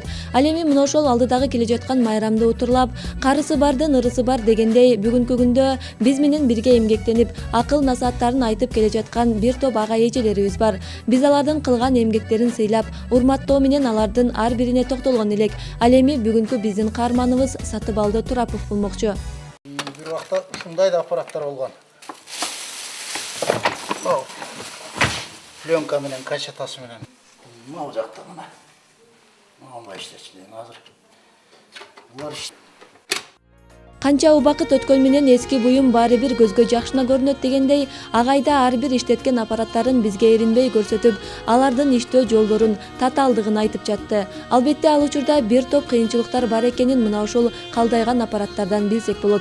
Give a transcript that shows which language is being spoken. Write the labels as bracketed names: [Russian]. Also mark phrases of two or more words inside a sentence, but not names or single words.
[Kyrgyz] Ал эми мына ошол алдыдагы келе жаткан майрамды утурлап, карысы бардын ырысы бар дегендей бүгүнкү күндө биз менен бирге эмгектенип, акыл насааттарын айтып келе жаткан бир топ ага эжелерибиз бар. Биз алардын кылган эмгектерин сыйлап, урматтоо менен алардын ар бирине токтолгон элек. Ал эми бүгүнкү биздин каарманыбыз Сатыбалды Турапов болмокчу. [Uzbek] Bir vaqtda shunday da apparatlar bo'lgan. Plyonka bilan, kassetasi bilan. Mana bu yoqda mana. Mana ishlatishgan hozir. Bular [Kyrgyz] Канча убакыт өткөн менен эски буюм баары бир көзгө жакшына көрүнөт дегендей, агайда ар бир иштеткен аппараттарын бизге эринбей көрсөтүп, алардын иштөө жолдорун, татаалдыгын айтып жатты. Албетте ал учурда бир топ кыйынчылыктар бар экенин мына ушул калдайган аппараттардан билсек болот.